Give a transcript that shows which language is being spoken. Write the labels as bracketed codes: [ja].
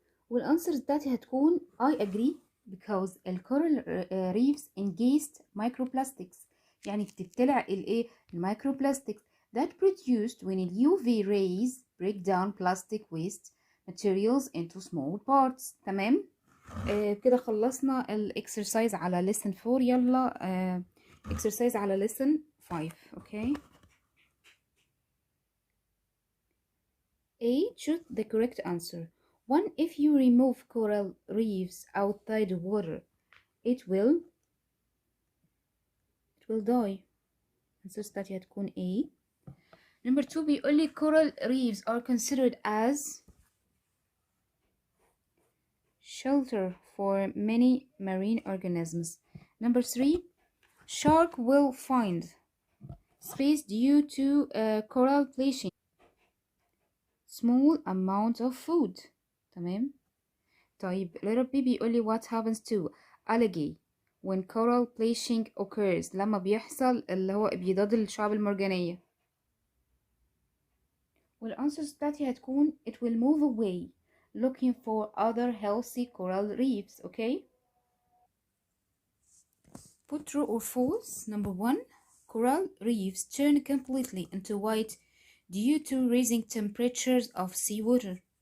[ar] والأنسر بتاعتي هتكون [en] I agree because الكورال reefs ingest microplastics. [ar] يعني بتبتلع الايه الميكروبلاستكس [en] that produced when the UV rays break down plastic waste materials into small parts. [ar] تمام. كده خلصنا الاكسرسايز على lesson 4. [en] يلا exercise على lesson 5. okay. A. Choose the correct answer. 1. If you remove coral reefs outside the water, it will die. Answer [ar] بتاعتي هتكون [en] A. Number 2 [ar] بيقول لي [en] coral reefs are considered as shelter for many marine organisms. Number 3 shark will find space due to coral bleaching small amount of food. [ar] تمام. [en] طيب letter B [ar] بيقول لي [en] what happens to algae when coral bleaching occurs. [ar] لما بيحصل اللي هو ابيضاد الشعب المرجانية. والانسرز بتاعتي هتكون [en] it will move away looking for other healthy coral reefs. okay. Put true or false. Number 1 coral reefs turn completely into white due to rising temperatures of seawater.